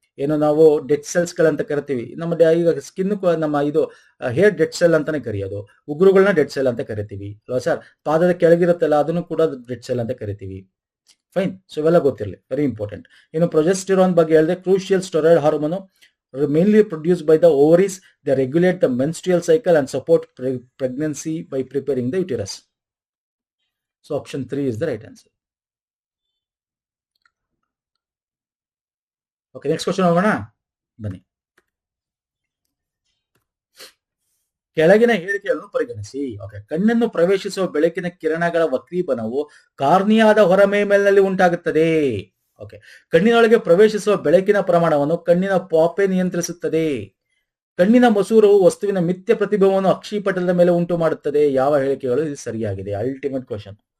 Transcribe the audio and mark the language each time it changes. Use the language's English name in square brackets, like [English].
[Kannada] ಏನು ನಾವು dead cells ಗಳಂತ ಕರಿತೀವಿ. ನಮ್ಮ ಈಗ ಸ್ಕಿನ್ ನಮ್ಮ ಇದು ಹೇರ್ ಡೆಡ್ ಸೆಲ್ ಅಂತಾನೆ ಕರೆಯೋದು. ಉಗುರುಗಳನ್ನ ಡೆಡ್ ಸೆಲ್ ಅಂತ ಕರಿತೀವಿ ಅಲ್ವಾ ಸರ್? ಪಾದದ ಕೆಳಗಿರುತ್ತಲ್ಲ ಅದನ್ನು ಕೂಡ ಡೆಡ್ ಸೆಲ್ ಅಂತ ಕರಿತೀವಿ. ಫೈನ್. ಸೊ ಇವೆಲ್ಲ ಗೊತ್ತಿರಲಿ, ವೆರಿ ಇಂಪಾರ್ಟೆಂಟ್. ಇನ್ನು ಪ್ರೊಜೆಸ್ಟಿರಾನ್ ಬಗ್ಗೆ ಹೇಳಿದೆ, crucial steroid hormone mainly produced by the ovaries. [English] They regulate the menstrual cycle and support pregnancy by preparing the uterus. So option 3 is the right answer. Okay, next question ಹೋಗೋಣ ಬನ್ನಿ. [Kannada] ಕೆಳಗಿನ ಹೇಳಿಕೆಯನ್ನು ಪರಿಗಣಿಸಿ. Okay, ಕಣ್ಣನ್ನು ಪ್ರವೇಶಿಸುವ ಬೆಳಕಿನ ಕಿರಣಗಳ ವಕ್ರೀಭವನವು ಕಾರ್ನಿಯಾದ ಹೊರಮೇಲ್ಮೈನಲ್ಲಿ ಉಂಟಾಗುತ್ತದೆ. ಓಕೆ, ಕಣ್ಣಿನೊಳಗೆ ಪ್ರವೇಶಿಸುವ ಬೆಳಕಿನ ಪ್ರಮಾಣವನ್ನು ಕಣ್ಣಿನ ಪಾಪೆ ನಿಯಂತ್ರಿಸುತ್ತದೆ. ಕಣ್ಣಿನ ಮಸೂರವು ವಸ್ತುವಿನ ಮಿಥ್ಯ ಪ್ರತಿಬಿಂಬವನ್ನು ಅಕ್ಷಿಪಟಲದ ಮೇಲೆ ಉಂಟು ಮಾಡುತ್ತದೆ. ಯಾವ ಹೇಳಿಕೆಗಳು ಇದು ಸರಿಯಾಗಿದೆ? Ultimate question.